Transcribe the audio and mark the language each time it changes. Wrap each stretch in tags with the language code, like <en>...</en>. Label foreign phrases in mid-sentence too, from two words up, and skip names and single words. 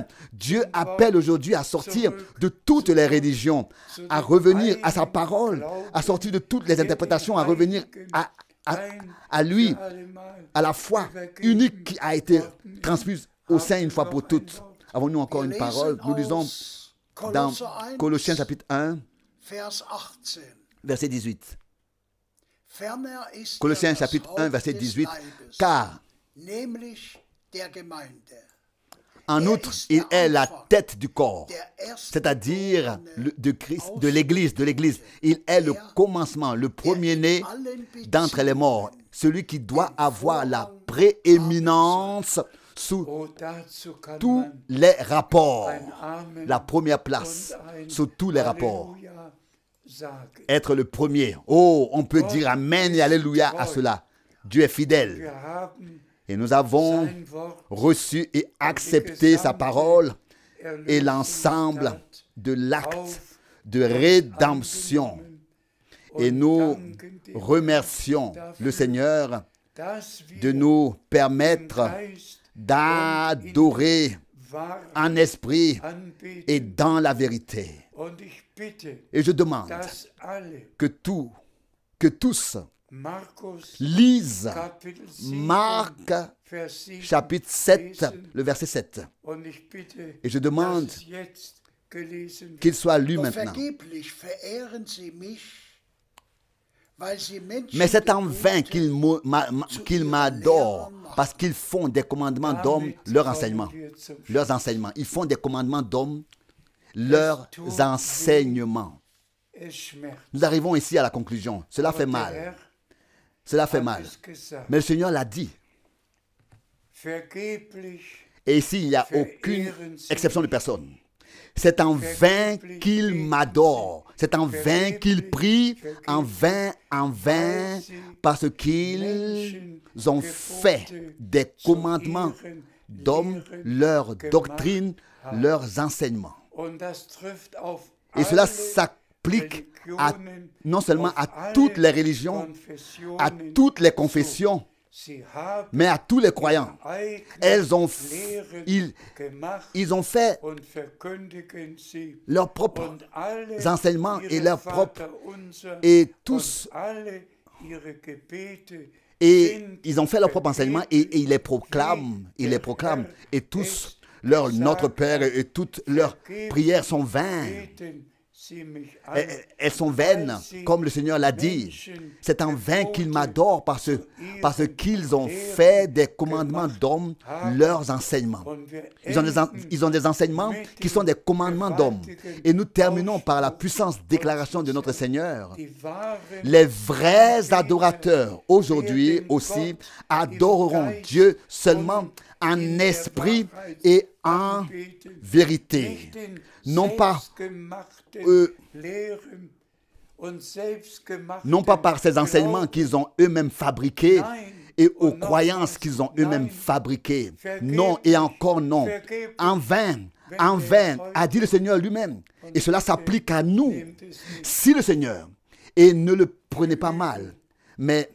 <fr>Dieu appelle aujourd'hui à sortir de toutes les religions, à revenir à sa parole, à sortir de toutes les interprétations, à revenir à lui, à la foi unique qui a été transmise au sein une fois pour toutes. Avons-nous encore une parole? Nous lisons dans Colossiens chapitre 1,</fr> <de>Vers 18.</de> <fr>verset 18.</fr> <de>Ferner ist</de> <fr>Colossiens</fr> <de>das</de> <fr>chapitre 1,</fr> <de>Haupt</de> <fr>verset</fr> <de>des</de> <fr>18.</fr> <de>Leibes,</de> <fr>Car,</fr> <de>nämlich der Gemeinde,</de> <fr>en outre, il est la tête du corps,</fr> <de>der erste</de> <fr>c'est-à-dire de Christ, de l'Église. Il est le commencement, le premier-né d'entre les morts, celui qui doit avoir la prééminence sous tous les rapports, la première place sous tous les rapports.</fr> <de>sagen.</de> <fr>être le premier. Oh, on peut dire Amen et Alléluia à cela. Dieu est fidèle.</fr> <de>Wir haben</de> <fr>Et nous avons</fr> <de>sein Wort</de> <fr>reçu et accepté sa parole et l'ensemble</fr> <de>Erlösungstat</de> <fr>de l'acte</fr> <de>auf</de> <fr>de rédemption. Et</fr> <de>und</de> <fr>nous</fr> <de>danken dem</de> <fr>remercions le Seigneur</fr> <de>dass wir</de> <fr>de nous</fr> <de>im</de> <fr>permettre</fr> <de>Geist</de> <fr>d'adorer</fr> <de>wahr</de> <fr>en esprit</fr> <de>anbeten.</de> <fr>et dans la vérité.</fr> <de>Und ich bitte,</de> <fr>Et je demande</fr> <de>dass alle</de> <fr>que tous</fr> <de>Markus</de> <fr>lisent</fr> <de>Kapitel 7,</de> <fr>Marc</fr> <de>Vers 7</de> <fr>chapitre 7,</fr> <de>lesen.</de> <fr>le verset 7.</fr> <de>Und ich bitte,</de> <fr>Et je demande</fr> <de>dass es jetzt gelesen wird.</de> <fr>qu'il soit lu</fr> <de>Doch</de> <fr>maintenant.</fr> <de>vergeblich verehren sie mich, weil sie Menschen</de> <fr>Mais c'est en vain</fr> <de>Gebote</de> <fr>qu'ils m'adorent, parce qu'ils font des commandements d'hommes leurs enseignements. Leurs enseignements. Ils font des commandements d'hommes leurs enseignements.</fr> <de>Es schmerzt.</de> <fr>Nous arrivons ici à la conclusion. Cela fait</fr> <de>Aber der</de> <fr>mal.</fr> <de>Herr</de> <fr>Cela fait</fr> <de>hat</de> <fr>mal.</fr> <de>es gesagt.</de> <fr>Mais le Seigneur l'a dit.</fr> <de>Vergeblich</de> <fr>Et ici, il n'y a aucune exception de personne. C'est en vain qu'ils m'adorent. C'est en vain qu'ils prient. En vain, parce qu'ils ont fait des commandements d'hommes, leurs doctrines, leurs enseignements.</fr> <de>Und das trifft auf</de> <fr>Et cela</fr> <de>alle</de> <fr>s'applique</fr> <de>Religionen,</de> <fr>non seulement</fr> <de>auf</de> <fr>à</fr> <de>alle</de> <fr>toutes les religions,</fr> <de>Konfessionen</de> <fr>à toutes les confessions,</fr> <de>Sie haben</de> <fr>mais à tous les croyants.</fr> <de>eigene</de> <fr>Elles ont,</fr> <de>Lehren gemacht</de> <fr>ils ont fait</fr> <de>und verkündigen sie.</de> <fr>leurs propres</fr> <de>Und alle</de> <fr>enseignements et</fr> <de>ihre</de> <fr>leurs propres</fr> <de>Vaterunser</de> <fr>et tous</fr> <de>und alle ihre Gebete</de> <fr>et</fr> <de>sind</de> <fr>ils ont fait leurs propres enseignements et ils les proclament, et tous notre Père et toutes leurs prières sont vaines.</fr> <de>beten sie mich an.</de> <fr>Elles sont vaines, comme le Seigneur l'a dit. C'est en vain qu'ils m'adorent parce qu'ils ont fait des commandements d'hommes leurs enseignements.</fr> <de>Und wir</de> <fr>Ils ont des enseignements qui sont des commandements d'hommes. Et nous terminons par la puissante déclaration de notre Seigneur.</fr> <de>die wahren</de> <fr>Les vrais adorateurs aujourd'hui aussi adoreront Dieu seulement en esprit et en vérité.</fr> <de>nicht in</de> <fr>Non pas,</fr> <de>selbstgemachten Lehren und selbstgemachten</de> <fr>non pas par ces enseignements qu'ils ont eux-mêmes fabriqués et aux croyances qu'ils ont eux-mêmes fabriquées. Non et encore non. En vain, a dit le Seigneur lui-même. Et cela s'applique à nous. Si le Seigneur, et ne le prenez pas mal, mais</fr>